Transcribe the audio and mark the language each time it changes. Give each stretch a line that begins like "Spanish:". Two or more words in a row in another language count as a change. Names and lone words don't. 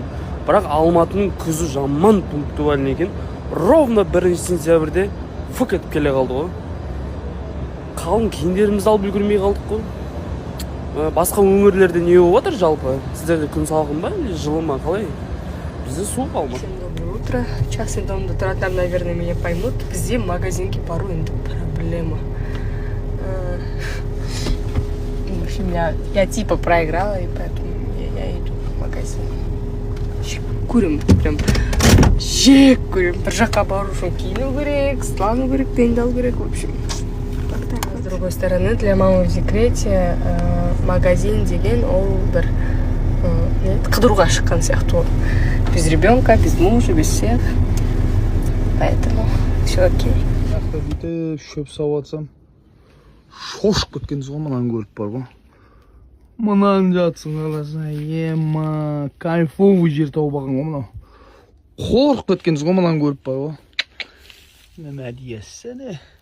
Kazakh: Бірақ Алматының күзі жаман пунктуальный екен. Ровно 1 сентябрьде фук етіп келе қалды ғой. Қалың киімдерімізді алып үлгермей қалдық қой. Басқа өңірлерде не болып жатыр жалпы? Сіздерде күн салқын ба, жылы ма, қалай? Бізде суық Алматы.
Russian: Всем доброе утро.
Kazakh: Частный домда тұратын,
Russian: наверное, меня поймут.
Kazakh: Бізде магазинге бару енді проблема.
Russian: В общем, я типа проиграла, и поэтому я иду в магазин.
Kazakh: Көрем, прям жек көрем. Бір жаққа бару үшін киіну керек, сылану керек, дайындалу керек,
Russian: в общем. С другой стороны, для мамы в декрете магазин
Kazakh: деген ол бір қыдыруға шыққан сияқты.
Russian: Без ребенка, без мужа, без всех. Поэтому все окей.
Kazakh: Бүйтіп шөп сауып атсам, шошып кеткенсіз ғой, мынаны көріп бар ғой. Мынаны жатсың қаласына, ема, кайфовый жер тауып алған ғой мынау. Қорқып кеткенсіз ғой, мынаны көріп бар ғой. Неме дейсің?